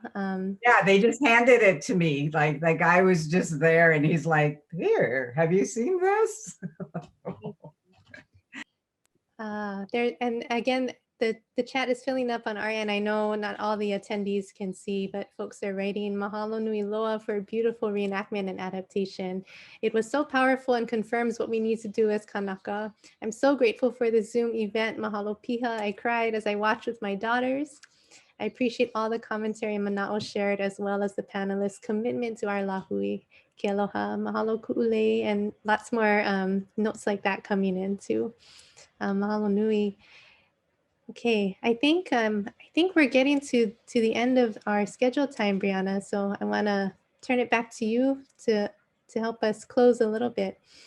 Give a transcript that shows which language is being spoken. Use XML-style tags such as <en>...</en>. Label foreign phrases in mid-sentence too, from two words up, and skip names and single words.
<en>Yeah, they just handed it to me. Like the guy was just there and he's like, here, have you seen this? And again, the chat is filling up on our end. I know not all the attendees can see, but folks are writing,</en> <haw>mahalo nui loa</haw> <en>for a beautiful reenactment and adaptation. It was so powerful and confirms what we need to do as Kanaka. I'm so grateful for the Zoom event.</en> <haw>Mahalo piha.</haw> <en>I cried as I watched with my daughters. I appreciate all the commentary Mana'o shared, as well as the panelists' commitment to our lahui.</en> <haw>Ke aloha, mahalo ku'ulei,</haw> <en>and lots more notes like that coming in too.</en> <haw>Mahalo nui.</haw> <en>Okay, I think we're getting to the end of our scheduled time, Brianna. So I want to turn it back to you to help us close a little bit.</en>